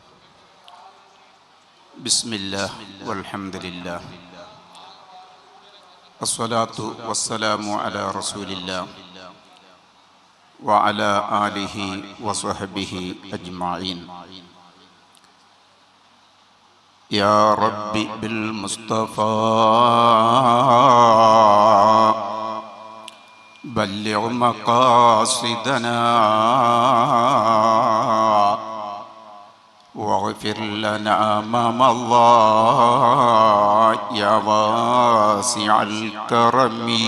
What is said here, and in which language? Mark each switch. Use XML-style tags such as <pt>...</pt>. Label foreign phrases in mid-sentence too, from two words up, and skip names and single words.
<ar>بسم الله والحمد لله والصلاة والسلام على رسول الله وعلى آله وصحبه أجمعين. يا ربي بالمصطفى بلغ مقاصدنا واغفر لنا ما مضى يا واسع الكرم.</ar>